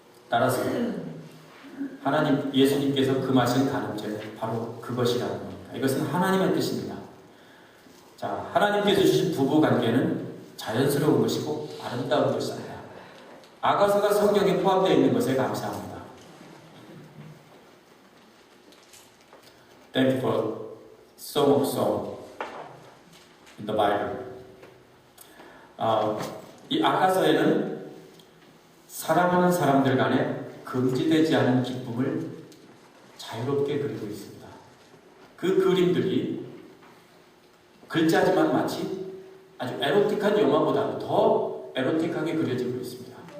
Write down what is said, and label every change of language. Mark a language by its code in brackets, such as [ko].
[ko] 따라서 하나님, 예수님께서 금하신 간음죄는 바로 그것이라는 겁니다. 이것은 하나님의 뜻입니다. 자, 하나님께서 주신 부부 관계는 자연스러운 것이고 아름다운 것입니다. 아가서가 성경에 포함되어 있는 것에 감사합니다. [en] Thank you for Song of Song in the Bible. [ko] 이 아가서에는 사랑하는 사람들 간에 금지되지 않은 기쁨을 자유롭게 그리고 있습니다. 그 그림들이 글자지만 마치 아주 에로틱한 영화보다도 더 에로틱하게 그려지고 있습니다.